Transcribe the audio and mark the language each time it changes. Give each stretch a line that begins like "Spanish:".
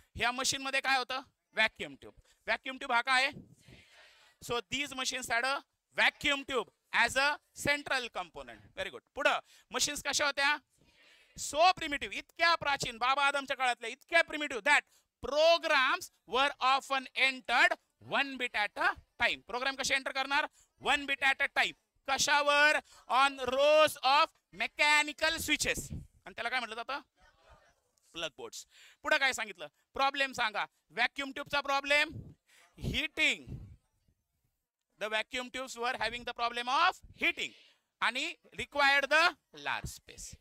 Marathi: ह्या मशीन मध्ये काय होतं, व्हॅक्यूम ट्यूब. व्हॅक्यूम ट्यूब हा काय,
English: So these machines had a vacuum tube as a central component. Very good.
Marathi: पुढं मशीन्स कशा होत्या, सो प्रिमिटिव्ह, इतक्या प्राचीन, बाबा आदमच्या काळातल्या इतक्या primitive
English: That programs were often entered 1 bit at a time.
Marathi: Programme कसे एंटर करणार,
English: 1 bit at a time.
Marathi: कशावर,
English: on rows of mechanical switches,
Marathi: आणि त्याला काय म्हटलं जातं, प्लग बोर्ड्स. पुढे काय सांगितलं, प्रॉब्लेम सांगा. Vacuum ट्यूबचा problem, heating.
English: The vacuum tubes were having the problem of heating आणि required the large space.